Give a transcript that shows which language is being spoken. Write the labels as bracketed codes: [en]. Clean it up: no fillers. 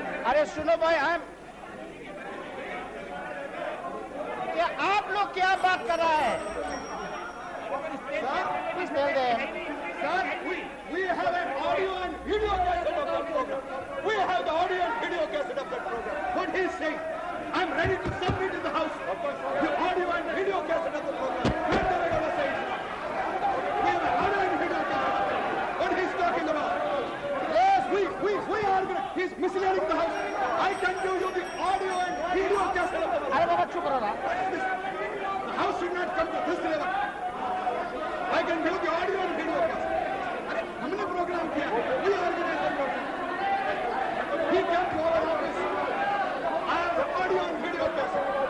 [hi] अरे सुनो भाई, क्या आप लोग क्या बात कर रहा है? [en] Please tell them. Sir, we have an audio and video cassette of that program. We have the audio and video cassette of that program. What he is saying, I'm ready to submit in the House the audio and video cassette of the program. Where the regular says, we have an audio and video cassette. What he's talking about? Yes, we are going to, he's misleading the House. I can give you the audio and video cassette of the program. [hi] अरे बाबा चुप रहो ना। [en] The House should not come to this level. I can give the audio and video cassette. [hi] अरे हमने programme किया, [en] we organized the program. He came to our office. I have the audio and video cassette.